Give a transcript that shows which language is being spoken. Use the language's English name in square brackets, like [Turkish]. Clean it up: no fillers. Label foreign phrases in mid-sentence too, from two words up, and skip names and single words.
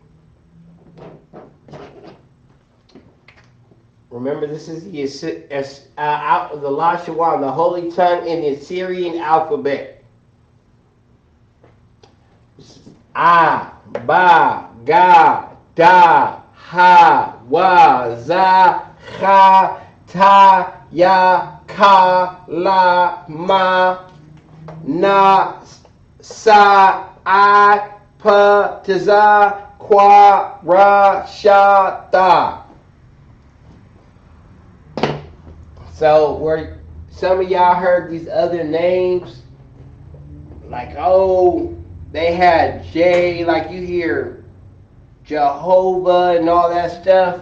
[English] Remember, this is the Lashawan, the Holy Tongue in the Assyrian alphabet. [Syriac] Ah, ba, ga, da, ha, wa, za, ha, ta, ya, ka, la, ma, na, sa, I, pa, ta, za, kwa, ra, sha, ta. [English] So, where some of y'all heard these other names, like, oh, they had J, like you hear Jehovah and all that stuff.